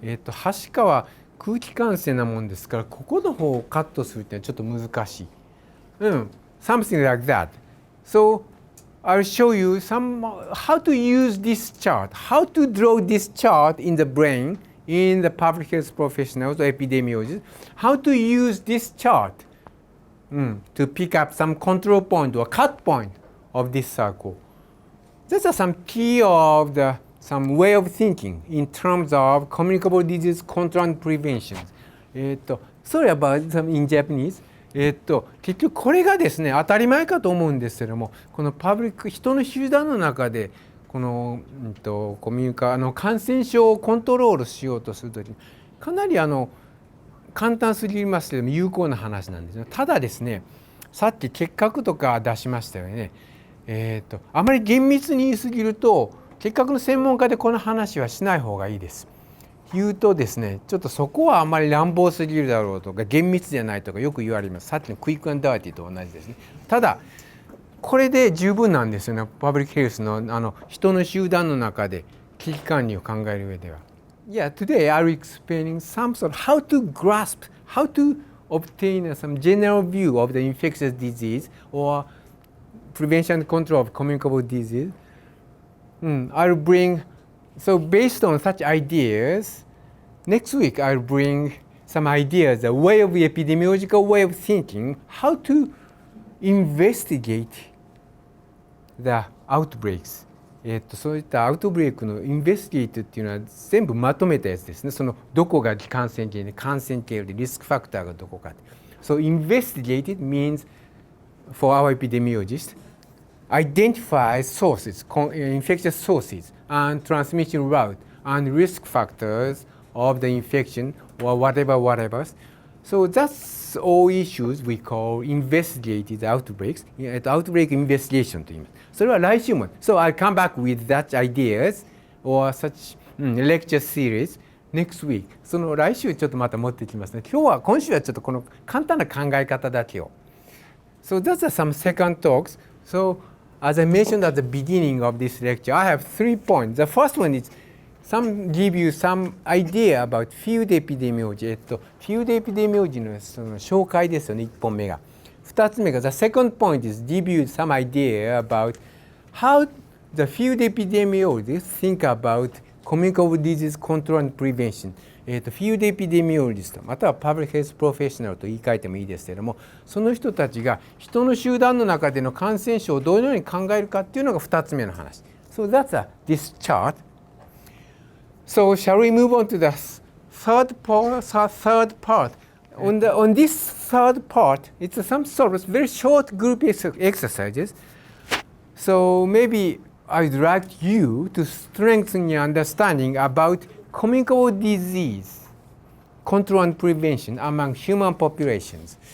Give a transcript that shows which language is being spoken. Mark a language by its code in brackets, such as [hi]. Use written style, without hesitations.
[ja] はしかは空気感染なもんですから、ここの方をカットするっていうのはちょっと難しい。 [en] Something like that. So I'll show you how to use this chart, how to draw this chart in the brain in the public health professionals or epidemiologists, how to use this chart to pick up some control point or cut point of this circle. These are some key of some way of thinking in terms of communicable disease control and prevention. Sorry about some in Japanese. [ja] 結局これがですね当たり前かと思うんですけども、このパブリック人の集団の中でこの、コミュニカ感染症をコントロールしようとするときにかなり簡単すぎますけども有効な話なんですね。ただですね、さっき結核とか出しましたよね。あまり厳密に言いすぎると結核の専門家でこの話はしない方がいいです。言うとですね、ちょっとそこはあまり乱暴すぎるだろうとか厳密じゃないとかよく言われます。さっきのクイック&ダーティーと同じですね。ただこれで十分なんですよね。パブリックヘルスの人の集団の中で危機管理を考える上では。 [en] Yeah, today I'll explaining some sort of how to grasp, how to obtain some general view of the infectious disease or prevention and control of communicable disease. I'll bring, so based on such ideas, next week I'll bring some ideas, a way of epidemiological way of thinking, how to investigate the outbreaks. [ja] そういったアウトブレイクのインベスティゲートっていうのは全部まとめたやつですね。そのどこが感染経路で感染経路でリスクファクターがどこか。 [en] So investigated means for our epidemiologists identify sources, infectious sources and transmission route and risk factors of the infection or whatever. So that's all issues we call investigated outbreaks. [ja] Outbreak investigation と言います。それは来週も。 [en] So I'll come back with that ideas or such lecture series next week. [ja] その来週ちょっとまた持ってきますね。今週はちょっとこの簡単な考え方だけを。 [en] So those are some second talks. So as I mentioned at the beginning of this lecture, I have 3 points. The first one is give you some idea about field epidemiology. [ja] フィールドエピデミオロジーのその紹介ですよね、1本目が。 2つ目が [en] The second point is give you some idea about how the field epidemiologists think about communicable disease control and prevention. [ja] フィールドエピデミオロジストまたはパブリックヘルスプロフェッショナルと言い換えてもいいですけれども、その人たちが人の集団の中での感染症をどのように考えるかっていうのが2つ目の話。 [en] So that's this chart. So shall we move on to the third part? On this third part, it's some sort of very short group exercises. So maybe I'd like you to strengthen your understanding about communicable disease control and prevention among human populations.